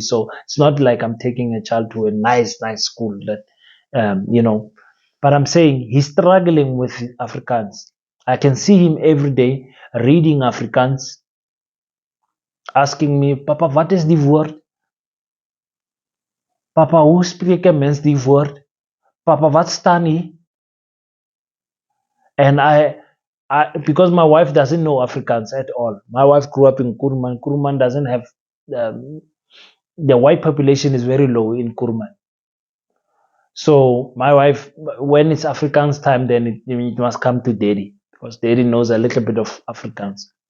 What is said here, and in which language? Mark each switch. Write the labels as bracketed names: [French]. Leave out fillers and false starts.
[English] So it's not like I'm taking a child to a nice school that but I'm saying he's struggling with Afrikaans. I can see him every day reading Afrikaans, asking me, Papa, what is the word? [Afrikaans] Papa, hoe spreek 'n mens die woord? Papa, wat staan hier? [English] And because my wife doesn't know Afrikaans at all. My wife grew up in Kurman. Kurman doesn't have the white population is very low in Kurman. So my wife, when it's Afrikaans time, then it must come to Daddy, because Daddy knows a little bit of Afrikaans.